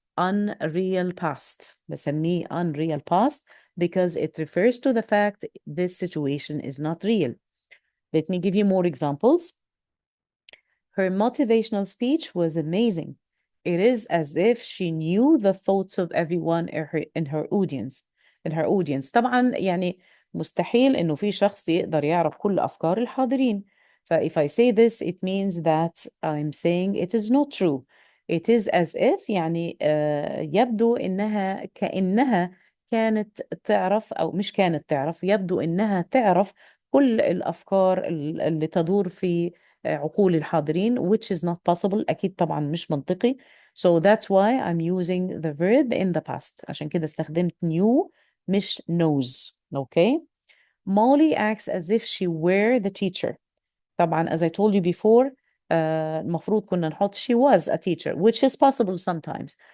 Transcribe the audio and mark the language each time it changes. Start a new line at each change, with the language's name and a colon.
English: unreal past. بسميه unreal past because it refers to the fact this situation is not real. Let me give you more examples. Her motivational speech was amazing. It is as if she knew the thoughts of everyone in her audience.
Arabic: طبعا يعني مستحيل إنه في شخص يقدر يعرف كل أفكار الحاضرين.
English: if I say this, it means that I'm saying it is not true. It is as if
Arabic: يعني يبدو كأنها كانت تعرف أو مش كانت تعرف، يبدو إنها تعرف كل الأفكار اللي تدور في عقول الحاضرين
English: which is not possible.
Arabic: أكيد طبعا مش منطقي.
English: So that's why I'm using the verb in the past.
Arabic: عشان كده استخدمت knew مش knows.
English: Okay. Molly acts as if she were the teacher. طبعا as I told you before
Arabic: المفروض كنا نحط
English: she was a teacher which is possible sometimes.